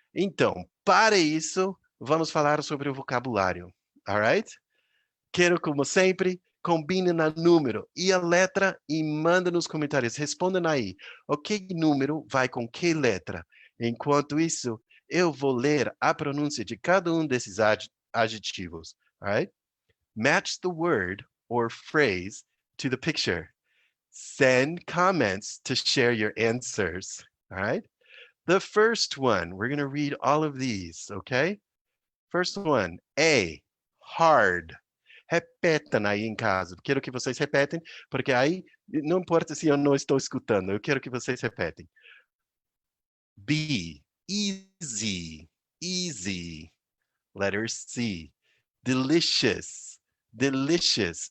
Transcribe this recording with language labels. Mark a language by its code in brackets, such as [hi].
[pt] Então, para isso, vamos falar sobre o vocabulário, alright? Quero, como sempre, combine no número e a letra e manda nos comentários. Respondam aí. O que número vai com que letra? Enquanto isso, eu vou ler a pronúncia de cada um desses adjetivos. [en] Alright? Match the word or phrase to the picture. Send comments to share your answers. Alright? The first one, we're going to read all of these, okay? First one, A, hard. [pt] Repetam aí em casa. Quero que vocês repetem, porque aí não importa se eu não estou escutando, eu quero que vocês repetem. [en] B, easy, easy. Letter C, delicious, delicious.